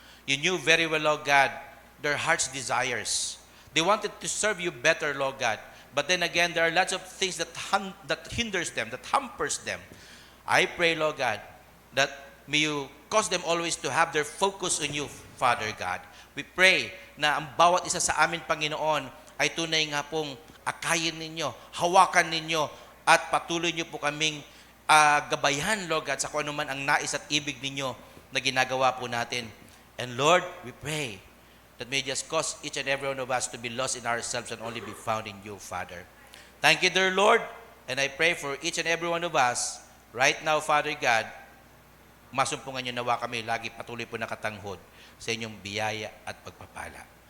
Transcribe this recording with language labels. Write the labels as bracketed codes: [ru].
[en] You knew very well, Lord God, their heart's desires. They wanted to serve you better, Lord God. But then again, there are lots of things that hinders them, that hampers them. I pray, Lord God, that may you cause them always to have their focus on you, Father God. [tl] We pray na ang bawat isa sa amin, Panginoon, ay tunay nga pong akayin ninyo, hawakan ninyo, at patuloy niyo po kaming gabayan, Lord God, sa kung ano man ang nais at ibig ninyo na ginagawa po natin. [en] And Lord, we pray that may just cause each and every one of us to be lost in ourselves and only be found in you, Father. Thank you, dear Lord, and I pray for each and every one of us right now, Father God, [tl] masumpungan niyo nawa kami, lagi patuloy po nakatanghod sa inyong biyaya at pagpapala.